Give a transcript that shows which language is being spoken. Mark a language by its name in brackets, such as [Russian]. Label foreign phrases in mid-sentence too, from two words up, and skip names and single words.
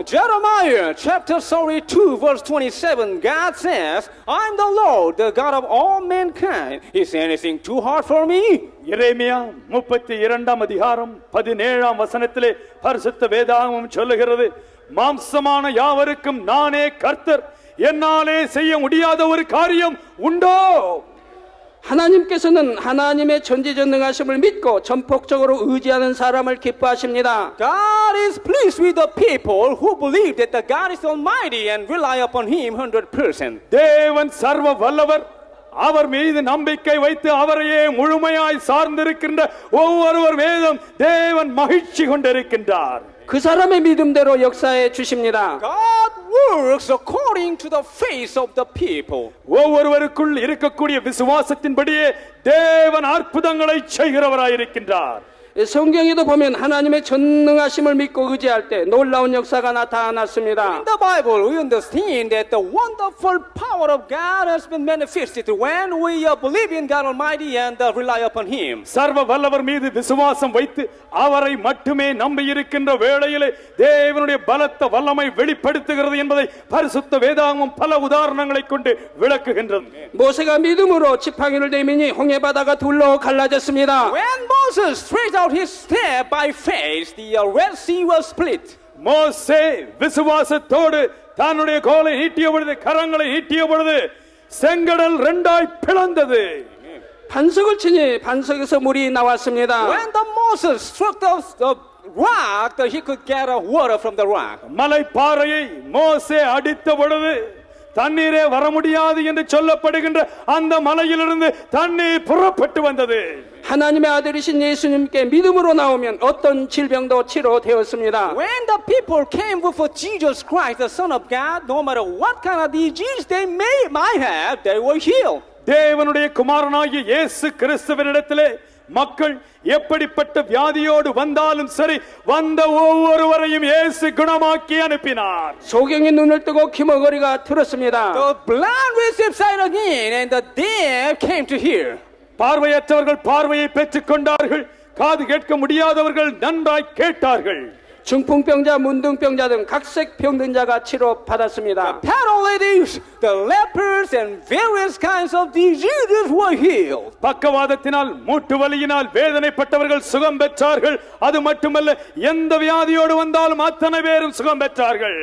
[English] Jeremiah chapter 32 verse 27, God says, I'm the Lord, the God of all mankind. Is anything too hard for me? [Tamil] எரேமியா 32 அதிகாரம் 17 வசனத்திலே பரிசுத்த வேதாகமம் சொல்லுகிறது, மாம்சமான யாவருக்கும் நானே கர்த்தர், என்னாலே செய்ய முடியாத ஒரு காரியம் உண்டோ? [Korean] 하나님께서는 하나님의 전지전능하심을 믿고 전폭적으로 의지하는 사람을 기뻐하십니다. [English] God is pleased with the people who believe that the God is almighty and rely upon Him 100%. [Tamil] தேவன் சர்வ வல்லவர். அவர் மீது நம்பிக்கை வைத்து அவரையே முழுமையாய் சார்ந்திருக்கின்ற ஒவ்வொருவர் மீதும் தேவன் மகிழ்ச்சி கொண்டிருக்கின்றார். [Korean] 그 사람의 믿음대로 역사해 주십니다. [English] God works according to the faith of the people. [Tamil] ஒவ்வொருவருக்குள் இருக்கக்கூடிய விசுவாசத்தின்படியே தேவன் அற்புதங்களை செய்கிறவராயிருக்கின்றார். [Korean] 성경에도 보면 하나님의 전능하심을 믿고 의지할 때 놀라운 역사가 나타났습니다. [English] In the Bible, we understand that the wonderful power of God has been manifested when we believe in God Almighty and rely upon Him. [Tamil] சர்வ வல்லவர் மீது விசுவாசம் வைத்து அவரை மட்டுமே நம்பியிருக்கின்ற வேளையிலே தேவனுடைய பலத்த வல்லமை வெளிப்படுத்துகிறது என்பதை பரிசுத்த வேதாகமம் பல உதாரணங்களை கொண்டு விளக்குகின்றது. [Korean] 모세가 믿음으로 지팡이를 내미니 홍해 바다가 둘로 갈라졌습니다. [English] When Moses stretched out his staff by faith, the Red Sea was split. [Tamil] மோசே விசுவாசத்தோடு தன்னுடைய கோலை நீட்டிய பொழுது, கரங்களை நீட்டிய பொழுது செங்கடல் இரண்டாய் பிளந்தது. [Korean] 반석을 치니 반석에서 물이 나왔습니다. [English] When the Moses struck the rock, he could get water from the rock. [Tamil] மலை பாறையை மோசே அடித்த பொழுது தண்ணீரே வர முடியாது என்று சொல்லப்படுகின்ற அந்த மலையிலிருந்து தண்ணீர் புறப்பட்டு வந்தது. [Korean] 하나님의 아들이신 예수님께 믿음으로 나오면 어떤 질병도 치료되었습니다. [English] When the people came before Jesus Christ, the Son of God, no matter what kind of disease they might have, they were healed. [Tamil] தேவனுடைய குமாரனாகிய இயேசு கிறிஸ்துவினிடத்திலே மக்கள் எப்படிப்பட்ட வியாதியோடு வந்தாலும் சரி, வந்த ஒவ்வொருவரையும் இயேசு குணமாக்கி அனுப்பினார். [Korean] 소경이 눈을 뜨고 귀머거리가 들었습니다. [English] The blind received sight again, and the deaf came to hear. [Tamil] பார்வையற்றவர்கள் பார்வையை பெற்றுக் கொண்டார்கள். காது கேட்க முடியாதவர்கள் நன்றாய் கேட்டார்கள். [Korean] 중풍병자, 문둥병자 등 각색 병든 자가 치료받았습니다. [English] Paralytics, the lepers, and various kinds of diseases were healed. [Tamil] பக்கவாதத்தினால் மூட்டு வலியினால் வேதனைப்பட்டவர்கள் சுகம் பெற்றார்கள். அது மட்டுமல்ல, எந்த வியாதியோடு வந்தாலும் அத்தனை பேரும் சுகம் பெற்றார்கள்.